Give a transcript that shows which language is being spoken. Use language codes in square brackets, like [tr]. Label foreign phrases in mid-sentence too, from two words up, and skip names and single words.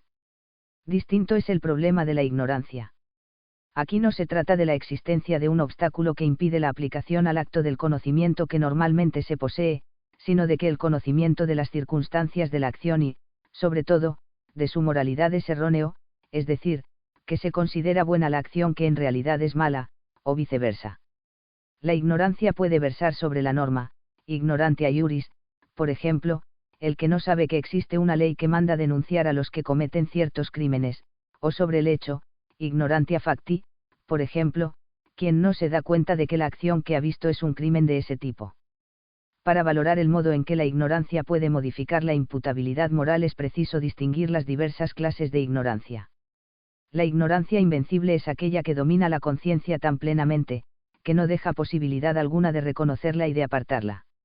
[es] Distinto es el problema de la ignorancia. Aquí no se trata de la existencia de un obstáculo que impide la aplicación al acto del conocimiento que normalmente se posee, sino de que el conocimiento de las circunstancias de la acción y, sobre todo, de su moralidad es erróneo, es decir, que se considera buena la acción que en realidad es mala, o viceversa. La ignorancia puede versar sobre la norma, [la] ignorantia iuris, [es] por ejemplo, el que no sabe que existe una ley que manda denunciar a los que cometen ciertos crímenes, o sobre el hecho, [la] ignorantia facti, [es] por ejemplo, quien no se da cuenta de que la acción que ha visto es un crimen de ese tipo. Para valorar el modo en que la ignorancia puede modificar la imputabilidad moral es preciso distinguir las diversas clases de ignorancia. La ignorancia invencible es aquella que domina la conciencia tan plenamente, que no deja posibilidad alguna de reconocerla y de apartarla.